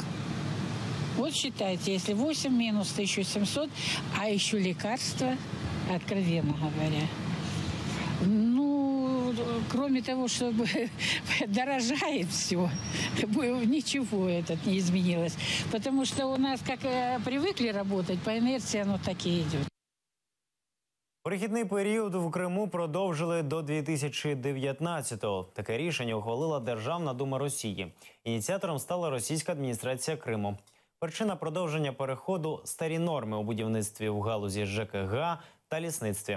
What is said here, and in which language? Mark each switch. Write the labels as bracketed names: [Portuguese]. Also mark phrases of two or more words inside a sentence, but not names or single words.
[Russian] Вот считайте, если 8 минус 1700, а еще лекарства, откровенно говоря. Ну, кроме того, что дорожает все, ничего этот не изменилось. Потому что у нас, как привыкли работать, по инерции оно так и идет. [Ukrainian] Перехідний період в Криму продовжили до 2019-го. Таке рішення ухвалила Державна дума Росії. Ініціатором стала російська адміністрація Криму. Причина продовження переходу – старі норми у будівництві в галузі ЖКГ та лісництві.